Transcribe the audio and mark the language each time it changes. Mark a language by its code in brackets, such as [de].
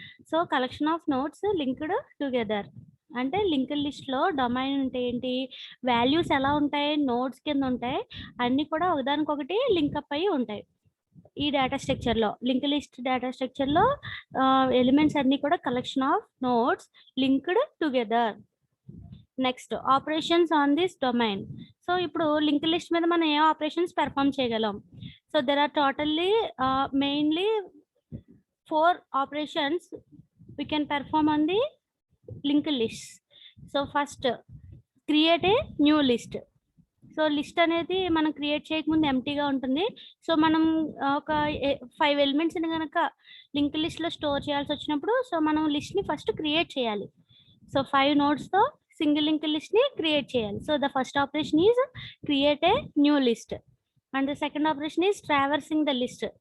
[en] So collection of notes linked together. [te] అంటే link list లో domain అంటే ఏంటి, వాల్యూస్ ఎలా ఉంటాయి, నోట్స్ కింద ఉంటాయి, అన్ని కూడా ఒకదానికొకటి లింక్అప్ అయ్యి ఉంటాయి. ఈ డేటా స్ట్రక్చర్ లో లింక్ లిస్ట్ డేటా స్ట్రక్చర్ లో ఎలిమెంట్స్ అన్ని కూడా [en] Collection of nodes linked together. Next operations on this domain. [te] So ఇప్పుడు లింక్ లిస్ట్ మీద మనం ఏ ఆపరేషన్స్ పెర్ఫామ్ చేయగలం. [en] So there are totally mainly 4 operations we can perform on the linked list. So first create a new list. [te] So list అనేది మనం create చేయకముందు ఎంటీగా ఉంటుంది. So మనం ఒక 5 ఎలిమెంట్స్ ని కనుక లింక్ లిస్ట్ లో స్టోర్ చేయాల్సి వచ్చినప్పుడు సో మనం లిస్ట్ ని ఫస్ట్ క్రియేట్ చేయాలి. సో 5 నోడ్స్ తో సింగిల్ లింక్ లిస్ట్ ని క్రియేట్ చేయాలి. [en] So the first operation is create a new list and the second operation is traversing the list.